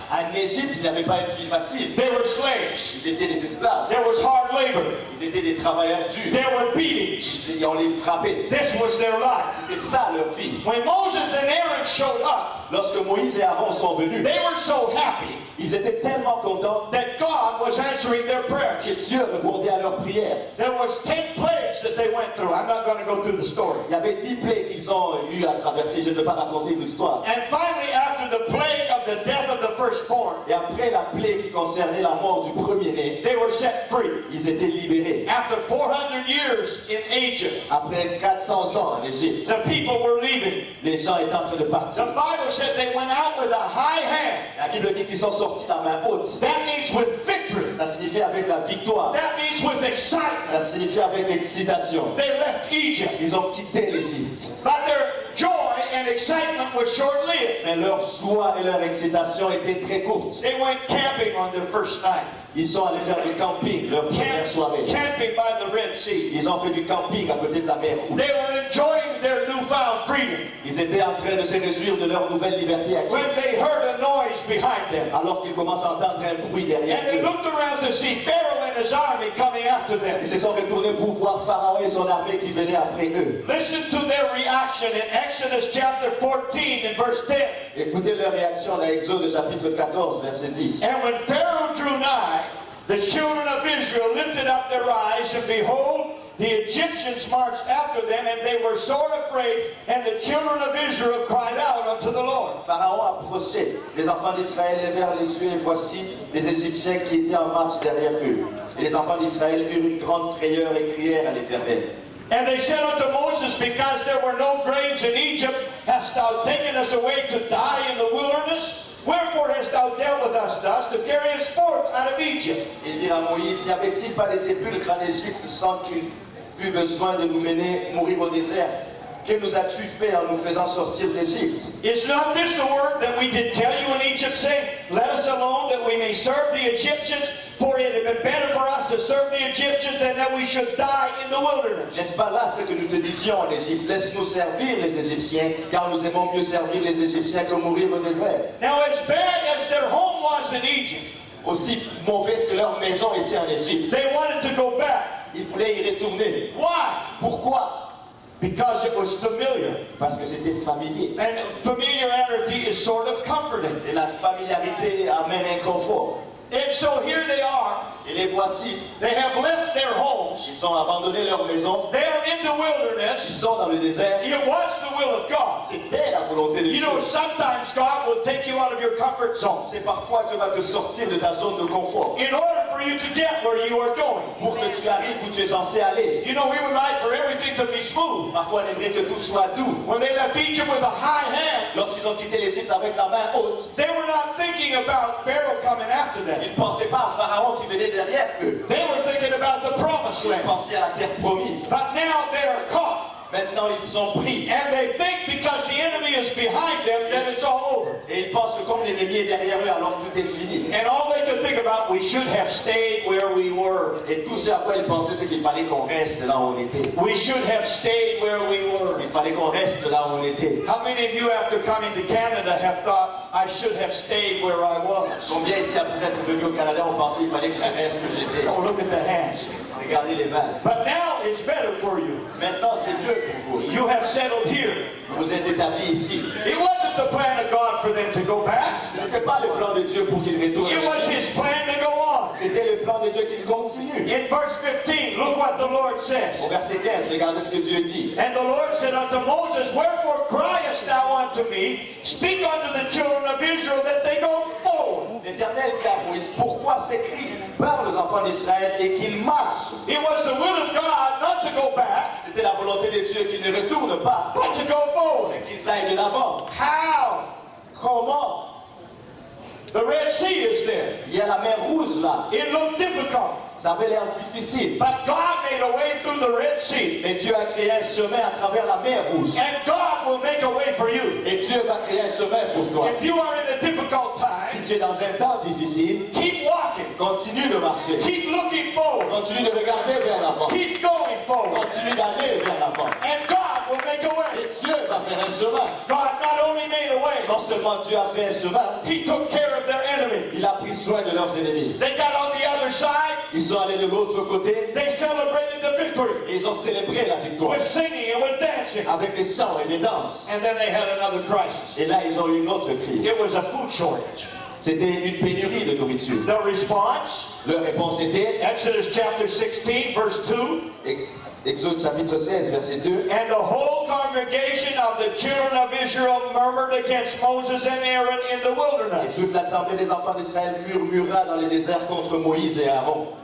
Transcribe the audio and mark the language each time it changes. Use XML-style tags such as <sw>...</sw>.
<fr>En Égypte, il n'y avait pas une vie facile.</fr> <en>They were slaves.</en> <fr>Ils étaient des esclaves.</fr> <en>There was hard labor.</en> <fr>Ils étaient des travailleurs durs.</fr> <en>There were beatings.</en> <fr>On les frappait.</fr> <en>This was their life.</en> <fr>C'était ça leur vie.</fr> <en>When Moses and Aaron showed up,</en> <fr>Lorsque Moïse et Aaron sont venus,</fr> <en>they were so happy</en> <fr>ils étaient tellement contents</fr> <en>that God was answering their</en> <fr>que</fr> <en>prayers.</en> <fr>Dieu répondait à leurs prières.</fr> <en>There was 10 plagues that they went through. I'm not going to go through the story.</en> <fr>Il y avait 10 plaies qu'ils ont eu à traverser. Je ne vais pas raconter l'histoire.</fr> <en>And finally, after the plague of the death of the firstborn,</en> <fr>Et après la plaie qui concernait la mort du premier-né,</fr> <en>they were set free.</en> <fr>ils étaient libérés.</fr> <en>After 400 years in Egypt,</en> <fr>Après 400 ans en Égypte,</fr> <en>the people were leaving.</en> <fr>les gens étaient en train de</fr> <en>The</en> <fr>partir.</fr> <en>Bible said they went out with a high hand.</en> <fr>La Bible dit qu'ils sont sortis la main haute.</fr> <en>That means with victory.</en> <fr>Ça signifie avec la victoire.</fr> <en>That means with excitement.</en> <fr>Ça signifie avec l'excitation.</fr> <en>They left Egypt.</en> <fr>Ils ont quitté l'Égypte.</fr> <en>But their joy and excitement was short-lived.</en> <fr>Mais leur joie et leur excitation étaient très courtes.</fr> <en>They went camping on their first night.</en> <fr>Ils sont allés faire du camping leur première soirée.</fr> <en>Camping by the Red Sea.</en> <fr>Ils ont fait du camping à côté de la mer Rouge.</fr> <en>They were enjoying their newfound freedom</en> <fr>Ils étaient en train de se réjouir de leur nouvelle liberté</fr> <en>when</en> <fr>acquise.</fr> <en>they heard a noise behind them.</en> <fr>Alors qu'ils commencent à entendre un bruit derrière</fr> <en>And they</en> <fr>eux.</fr> <en>looked around to see Pharaoh and his army coming after them.</en> <fr>Ils se sont retournés pour voir Pharaon et son armée qui venaient après eux.</fr> <en>Listen to their reaction in Exodus chapter 14 and verse 10.</en> <fr>Écoutez leur réaction dans Exode chapitre 14, verset 10.</fr> <en>And when Pharaoh drew nigh, the children of Israel lifted up their eyes, and behold, the Egyptians marched after them, and they were sore afraid, and the children of Israel cried out unto the Lord.</en> <fr>Pharaon approchait. Les enfants d'Israël levèrent les yeux et voici les Égyptiens qui étaient en marche derrière eux. Et les enfants d'Israël eurent une grande frayeur et crièrent à l'Éternel.</fr> <en>And they said unto Moses, because there were no graves in Egypt, hast thou taken us away to die in the wilderness? Wherefore hast thou dealt with us thus, to carry us forth out of Egypt? Egypt?</en> <fr>Ils dirent à Moïse, n'y avait-il pas des sépulcres en Égypte sans qu'il fût besoin de nous mener mourir au désert? Que nous as-tu fait en nous faisant sortir d'Égypte?</fr> <en>Is not this the word that we did tell you in Egypt, saying, let us alone that we may serve the Egyptians? For it had been better for us to serve the Egyptians than that we should die in the wilderness.</en> <fr>N'est-ce pas là ce que nous te disions en Égypte? Laisse-nous servir les Égyptiens, car nous aimons mieux servir les Égyptiens que mourir au désert.</fr> <en>Now, as bad as their home was in Egypt,</en> <fr>Aussi mauvaise que leur maison était en Égypte,</fr> <en>they wanted to go back.</en> <fr>ils voulaient y retourner.</fr> <en>Why?</en> <fr>Pourquoi?</fr> <en>Because it was familiar.</en> <fr>Parce que c'était familier.</fr> <en>And familiarity is sort of comforting.</en> <fr>Et la familiarité amène un confort.</fr> <en>And so here they are.</en> <fr>Et les voici,</fr> <en>They have left their homes.</en> <fr>ils ont abandonné leur maison,</fr> <en>They are in the</en> <fr>ils</fr> <en>wilderness.</en> <fr>sont dans le désert.</fr> <en>It was the will of God.</en> <fr>C'était la volonté de</fr> <en>You</en> <fr>Dieu.</fr> <en>know, sometimes God will take you out of your comfort zone</en> <fr>C'est parfois Dieu va te sortir de ta zone de confort</fr> <en>in order for you to get where you are going.</en> <fr>pour que tu arrives où tu es censé aller.</fr> <en>You know, we would like for everything to be smooth.</en> <fr>Parfois, on aimerait que tout soit doux.</fr> <en>When they left Egypt with a high hand,</en> <fr>Lorsqu'ils ont quitté l'Égypte avec la main haute,</fr> <en>they were not thinking about Pharaoh coming after them.</en> <fr>ils ne pensaient pas à Pharaon qui venait derrière eux.</fr> <en>They were thinking about the promised</en> <fr>Ils</fr> <en>land.</en> <fr>pensaient à la terre promise.</fr> <en>But now they are caught.</en> <fr>Maintenant, ils sont pris.</fr> <en>And they think because the enemy is behind them that it's all over.</en> <fr>Et ils pensent que comme l'ennemi est derrière eux, alors tout est fini.</fr> <en>And all they could think about, we should have stayed where we were.</en> <fr>Et tout ce à quoi ils pensaient, c'est qu'il fallait qu'on reste là où on était.</fr> <en>We should have stayed where we were.</en> <fr>Il fallait qu'on reste là où on était.</fr> <en>How many of you after coming to Canada have thought, I should have stayed where I was?</en> <fr>Combien ici, après être venu au Canada, on pensait qu'il fallait que je reste où j'étais?</fr> <en>Oh, look at the hands.</en> <fr>Regardez les mains.</fr> <en>But now it's better for you.</en> <fr>Maintenant, c'est mieux pour vous.</fr> <en>You have settled here.</en> <fr>Vous êtes établis ici.</fr> <en>It wasn't the plan of God for them to go back.</en> <fr>Ce n'était pas le plan de Dieu pour qu'ils retournent.</fr> <en>It was His plan to go on.</en> <fr>C'était le plan de Dieu qu'ils continuent.</fr> <en>In verse 15, look what the Lord says.</en> <fr>Au verset 15, regardez ce que Dieu dit.</fr> <en>And the Lord said unto Moses, Wherefore criest thou unto me? Speak unto the children of Israel that they go forward.</en> <fr>L'Éternel dit à Moïse, pourquoi s'écrit par les enfants d'Israël et qu'ils marchent?</fr> <en>It was the will of God not to go back,</en> <fr>C'était la volonté de Dieu qu'ils ne retournent pas,</fr> <en>but to go forward.</en> <fr>mais qu'ils aillent de l'avant.</fr> <en>How?</en> <fr>Comment?</fr> <en>The Red Sea is there.</en> <fr>Il y a la mer Rouge là.</fr> <en>It looked difficult,</en> <fr>Ça avait l'air difficile.</fr> <en>but God made a way through the Red Sea.</en> <fr>Mais Dieu a créé un chemin à travers la mer Rouge.</fr> <en>And God will make a way for you.</en> <fr>Et Dieu va créer un chemin pour toi.</fr> <en>If you are in a difficult</en> <fr>Si</fr> <en>time,</en> <fr>tu es dans un temps difficile,</fr> <en>keep walking.</en> <fr>continue de marcher.</fr> <en>Keep looking forward.</en> <fr>Continue de regarder vers l'avant.</fr> <en>Keep going forward.</en> <fr>Continue d'aller vers l'avant.</fr> <en>And God will make a way.</en> <fr>Et Dieu va faire un chemin.</fr> <en>God not only made a way,</en> <fr>Non seulement Dieu a fait un chemin,</fr> <en>He took care of their enemy.</en> <fr>il a pris soin de leurs ennemis.</fr> <en>They got on the other side.</en> <fr>Ils sont allés de l'autre côté</fr> <en>They celebrated the victory</en> <fr>et ils ont célébré la victoire</fr> <en>with singing and with dancing.</en> <fr>avec des chants et des danses.</fr> <en>And then they had another crisis.</en> <fr>Et là, ils ont eu une autre crise.</fr> <en>It was a food shortage.</en> <fr>C'était une pénurie de nourriture.</fr> <en>The response,</en> <fr>Leur réponse était,</fr> <en>Exodus chapter 16, verse 2.</en> <fr>Exode chapitre 16, verset 2.</fr> <en>And the whole congregation of the children of Israel murmured against Moses and Aaron in the</en> <fr>Et</fr> <en>wilderness.</en> <fr>toute l'assemblée des enfants d'Israël murmura dans le désert contre Moïse et Aaron.</fr>